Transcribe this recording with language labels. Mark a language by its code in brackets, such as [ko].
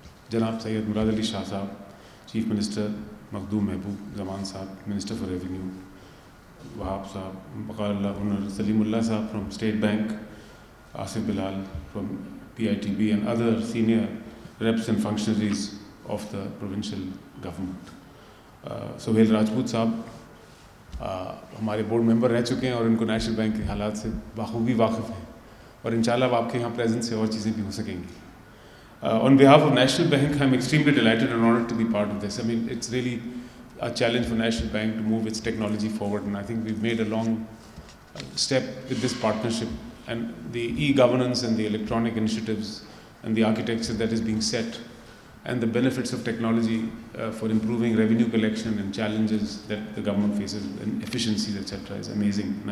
[en] Janab Syed Murad Ali Shah Sahab, Chief Minister, Makhdoom Mehboob Zaman Sahab, Minister for Revenue, Wahab Sahab, Baqarullah Unnar, Salimullah Sahab from State Bank, Asif Bilal from PITB, and other senior reps and functionaries of the provincial government. [hi] Sohail Rajput साहब हमारे board member रह चुके हैं और इनको national bank के हालात से बाखूबी वाकिफ़ हैं और इंशाल्लाह आपके यहाँ प्रेजेंस से और चीज़ें भी हो सकेंगी. [en] On behalf of National Bank, I'm extremely delighted and honored to be part of this. I mean, it's really a challenge for National Bank to move its technology forward, and I think we've made a long step with this partnership, and the e-governance and the electronic initiatives and the architecture that is being set, and the benefits of technology for improving revenue collection and challenges that the government faces and efficiencies, etc., is amazing.